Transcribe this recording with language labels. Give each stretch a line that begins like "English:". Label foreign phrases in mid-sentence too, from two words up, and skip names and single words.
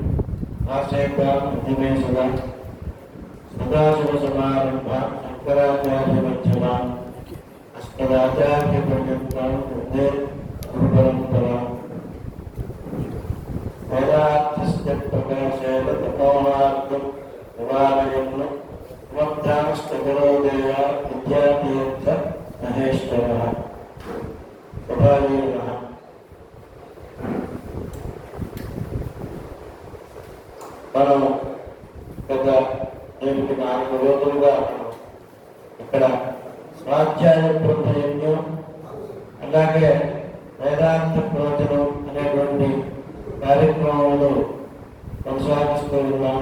Sanskrit: आशेकादिमेशदा सदाशिवसमारम्भा शङ्कराचार्यमध्यमाम् अस्मदाचार्यपर्यन्तां वन्दे गुरुपरम्पराम् वेदार्थस्य प्रकाशेन तपोमार्गं निवारयन् त्वद्धामस्तगरो देवा विद्यातीर्थ महेश्वरः
Telugu: మనం గత 4 రోజులుగా ఇక్కడ స్వాధ్యాయ ప్రయత్నం అలాగే వేదాంత ప్రవచనం అనేటువంటి కార్యక్రమాలు కొనసాగిస్తూ ఉన్నాము.